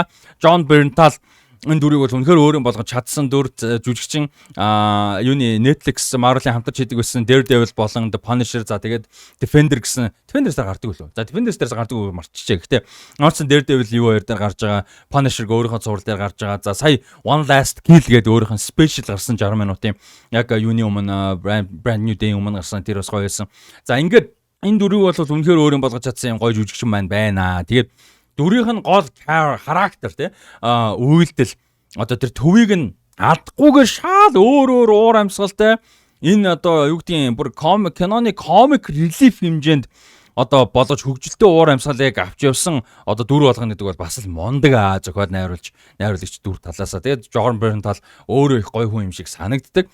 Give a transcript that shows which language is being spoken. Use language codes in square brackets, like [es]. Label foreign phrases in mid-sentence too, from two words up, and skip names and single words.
[mn] John Bernthal энэ дүрийг бол үнэхээр өөр юм болгож чадсан дүр жүжигчин юуны Netflix Marvel-ийн хамтарч хийдэг байсан Daredevil болон The Punisher за тэгээд Defender гэсэн Defenders-аар гардаг үлээ. За Defenders-аас гардаг уу марччихъя. Гэтэ орсон Daredevil юу хоёр дээр гарч байгаа, Punisher өөрийнхөө зураг дээр гарч байгаа. За сая One Last Kill гэдэг өөрийнх нь special гарсан 60 минутын яг юуны өмнө brand new day өмнө гарсан тэр бас гоё байсан. За ингээд энэ дүрийг бол үнэхээр өөр юм болгож чадсан юм гоё жүжигчин маань байна. Тэгээд дүрийнх нь гол характер тий үйлдэл одоо тэр төвийг нь алдахгүйгээр шал өөр уур амьсгалтай энэ одоо юу гэдгийг бүр киноны комик релиф хэмжээнд одоо болгож хөгжилтэй уур амьсгалыг авч явсан одоо дүр болгоно гэдэг бол бас л мундаг зохиол найруулагч дүр талаасаа тэгээд John Bernthal өөрөө их гоё хүн юм шиг санагддаг.